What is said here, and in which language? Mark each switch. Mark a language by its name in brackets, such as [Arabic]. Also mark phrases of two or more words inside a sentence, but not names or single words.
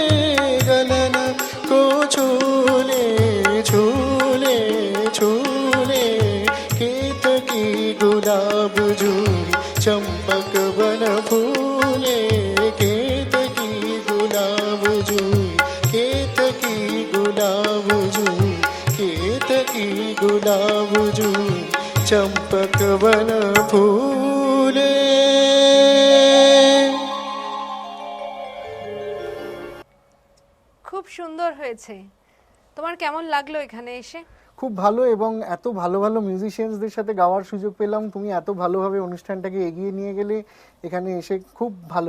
[Hindi] गलन को छूले छूले छूले, केतकी गुलाब जूही चंपक बन फूले, केतकी गुलाब जूही, केतकी गुलाब जूही, केतकी गुलाब जूही चंपक बन फूले। [Bangla] খুব সুন্দর হয়েছে। তোমার কেমন লাগলো এখানে এসে? খুব ভালো, এবং এত ভালো ভালো মিউজিশিয়ানসদের সাথে গাওয়ার সুযোগ পেলাম। তুমি এত ভালোভাবে অনুষ্ঠানটাকে এগিয়ে নিয়ে গেলে এখানে এসে খুব ভালো।